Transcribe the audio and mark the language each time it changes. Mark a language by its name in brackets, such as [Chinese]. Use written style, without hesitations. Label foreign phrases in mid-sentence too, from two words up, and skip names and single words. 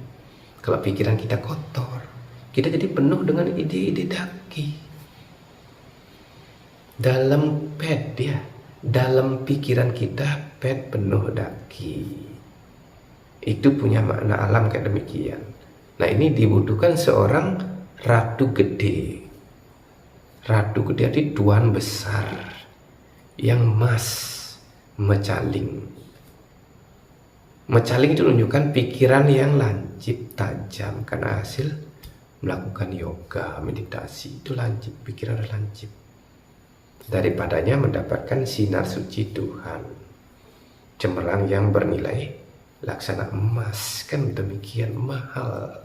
[Indonesian] Kalau pikiran kita kotor, kita jadi penuh dengan ide-ide daki. Dalam pet ya, dalam pikiran kita pet penuh daki. Itu punya makna alam kayak demikian. Nah ini dibutuhkan seorang ratu gede. Ratu gede itu tuan besar yang mas mecaling. Mecaling itu menunjukkan pikiran yang lancip, tajam, karena hasil melakukan yoga, meditasi. Itu lancip, pikiran lancip. Daripadanya mendapatkan sinar suci Tuhan, cemerlang yang bernilai laksana emas, kan demikian mahal.